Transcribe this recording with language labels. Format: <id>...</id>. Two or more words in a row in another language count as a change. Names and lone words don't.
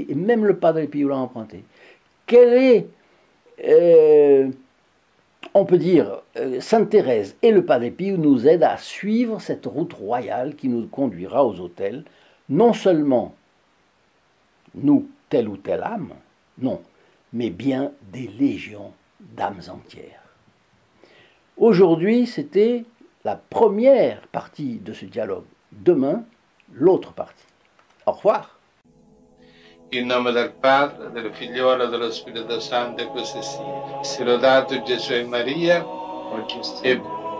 <fr>Et même le Padre Pio l'a emprunté. Quelle est, on peut dire, Sainte Thérèse et le Padre Pio nous aident à suivre cette route royale qui nous conduira aux autels, non seulement nous, telle ou telle âme, non, mais bien des légions d'âmes entières. Aujourd'hui, c'était la première partie de ce dialogue. Demain, l'autre partie. Au revoir.</fr> <it>In nome del Padre, del Figliolo e dello Spirito Santo, e così sia. Sia lodato Gesù e Maria, e</it>